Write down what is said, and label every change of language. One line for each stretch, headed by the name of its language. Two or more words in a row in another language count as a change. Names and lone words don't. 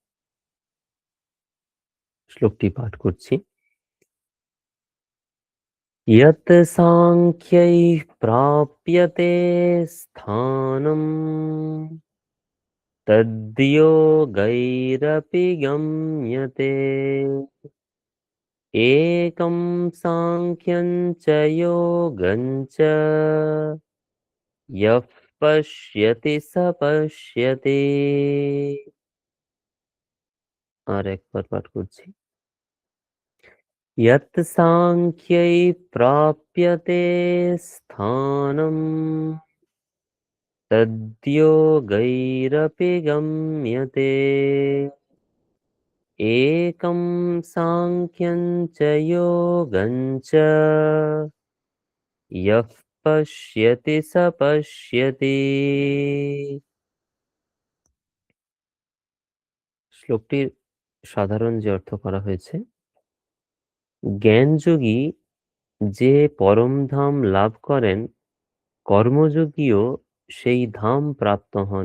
Bangla: শ্লোকটি পাঠ করছি।
Sanskrit: यत् साङ्ख्यैः प्राप्यते स्थानं तद्योगैरपि गम्यते एकं साङ्ख्यं च योगं च यः पश्यति स पश्यति।
Bangla: আর একবার পাঠ করছি।
Sanskrit: यत् साङ्ख्यै प्राप्यते स्थानं तद्योगैरपि गम्यते एकं साङ्ख्यं च योगं च यः पश्यति स पश्यति।
Bangla: শ্লোকটির সাধারণ যে অর্থ করা হয়েছে, জ্ঞানযোগী যে পরম ধাম লাভ করেন, কর্মযোগীও সেই ধাম প্রাপ্ত হন।